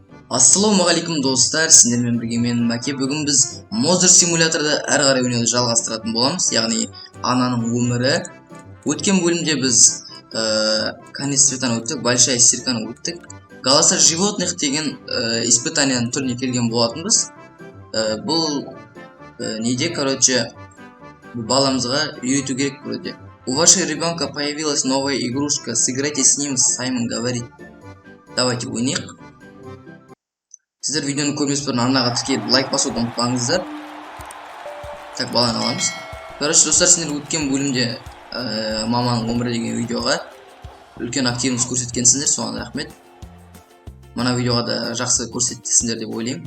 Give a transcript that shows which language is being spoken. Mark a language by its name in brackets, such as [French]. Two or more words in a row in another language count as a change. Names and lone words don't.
[Kazakh] Ассалаумағалейкум достар, сіздермен бірге мен Мәке. Бүгін біз Mother симуляторда әрі қарай ойнауды жалғастыратын боламыз, яғни ананың өмірі. Өткен бөлімде біз [Russian] конец цветаны [Kazakh] өттік, [Russian] большая стирканы [Kazakh] өттік. [Russian] Голоса животных [Kazakh] деген испытанияның түріне келген болатынбыз. Бұл неде, короче, баламызға үйрету керек вроде. [Russian] У вашего ребенка появилась новая игрушка, сыграйте с ним, Саймон говорит. [Kazakh] Давайте ойнайық. Сіздер видеоны көрмес бұрын арнаға тіркеліп лайк басуды ұмытпаңыздар. Так, баланы аламыз. Короче, достар, сендер өткен бөлімде маманың өмірі деген видеоға үлкен активность көрсеткенсіңдер, соған рахмет. Мына видеоға да жақсы көрсеттіңдер деп ойлаймын.